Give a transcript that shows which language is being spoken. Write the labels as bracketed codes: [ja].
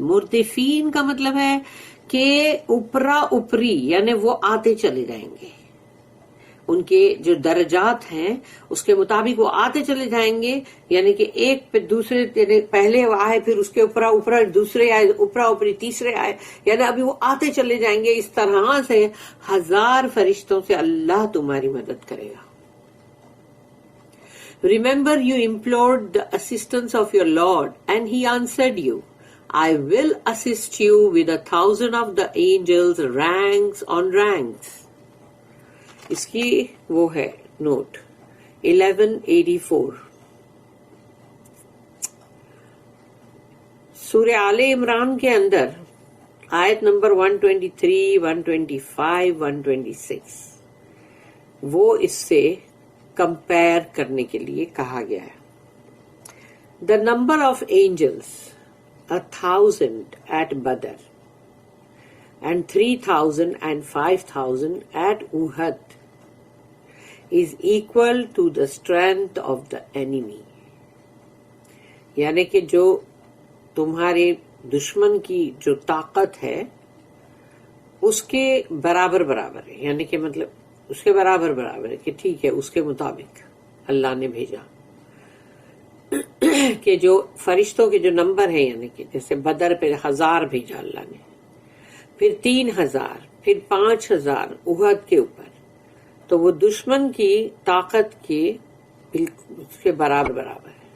[ur] مردفین کا مطلب ہے کہ اوپرا اوپری، یعنی وہ آتے چلے جائیں گے، ان کے جو درجات ہیں اس کے مطابق وہ آتے چلے جائیں گے، یعنی کہ ایک پہ دوسرے، پہلے آئے پھر اس کے اوپر دوسرے آئے، اوپرا اوپری تیسرے آئے، یعنی ابھی وہ آتے چلے جائیں گے. اس طرح سے 1000 فرشتوں سے اللہ تمہاری مدد کرے گا. [en] Remember you implored the assistance of your Lord and he answered you. I will assist you with 1000 of the angels, ranks on ranks. [ur] اس کی وہ ہے نوٹ 1184. سورہ آل عمران کے اندر آیت نمبر 123، 125، 126 وہ اس سے کمپیئر کرنے کے لیے کہا گیا ہے. [en] The number of angels 1000 at Badr and 3000 and 5000 at Uhud is equal to the strength of the enemy. [ur] یعنی کہ جو تمہارے دشمن کی جو طاقت ہے اس کے برابر ہے، یعنی کہ مطلب اس کے برابر ہے کہ ٹھیک ہے، اس کے مطابق اللہ نے بھیجا کہ جو فرشتوں کے جو نمبر ہے، یعنی کہ جیسے بدر پہ 1000 بھیجا اللہ نے، پھر 3000، پھر 5000 احد کے اوپر، تو وہ دشمن کی طاقت کے اس کے برابر ہے.